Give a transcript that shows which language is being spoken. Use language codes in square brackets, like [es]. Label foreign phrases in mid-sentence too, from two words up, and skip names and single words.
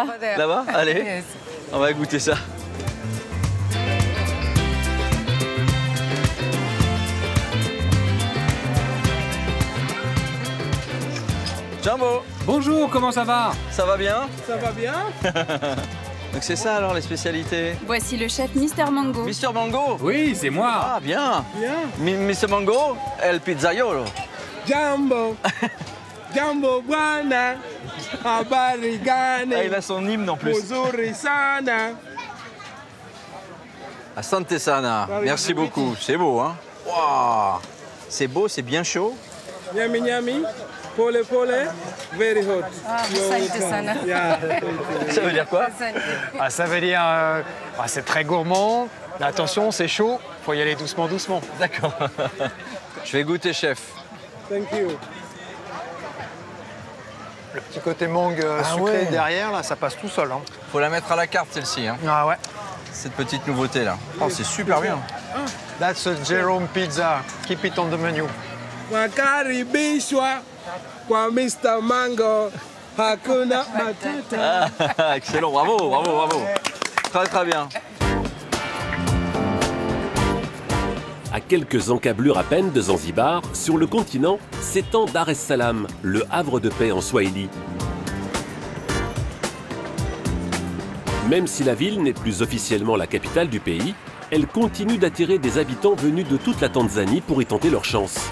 [fr] Là-bas? Allez, on va goûter ça. Jumbo! Bonjour, comment ça va? Ça va bien? Ça va bien? Donc c'est ça alors les spécialités? Voici le chef Mr Mango. Mr Mango? Oui, c'est moi. Ah bien. Bien. Mr Mango, el pizzaiolo. [sw] Jumbo. Jumbo Buana. Habari gani. [fr] Ah, il a son hymne en plus. [sw] Muzuri sana. Asante sana. [fr] Merci beaucoup. C'est beau, hein? Wow. C'est beau, c'est bien chaud. [sw] Nyami nyami. Pole pole, [en] very hot. [fr] Ça veut dire quoi? Ça veut dire c'est très gourmand, mais attention, c'est chaud, faut y aller doucement, doucement. D'accord. Je vais goûter, chef. [en] Thank you. [fr] Le petit côté mangue sucré derrière, là, ça passe tout seul. Hein. Faut la mettre à la carte, celle-ci. Hein. Ah ouais. Cette petite nouveauté-là. Oh, c'est super bien. [en] That's a Jerome pizza. Keep it on the menu. [sw] Makaribishwa kwa Mr Mango. Hakuna matata. [fr] Ah, excellent, bravo, bravo, bravo. Très, très bien. À quelques encablures à peine de Zanzibar, sur le continent, s'étend Dar es Salaam, le havre de paix en Swahili. Même si la ville n'est plus officiellement la capitale du pays, elle continue d'attirer des habitants venus de toute la Tanzanie pour y tenter leur chance.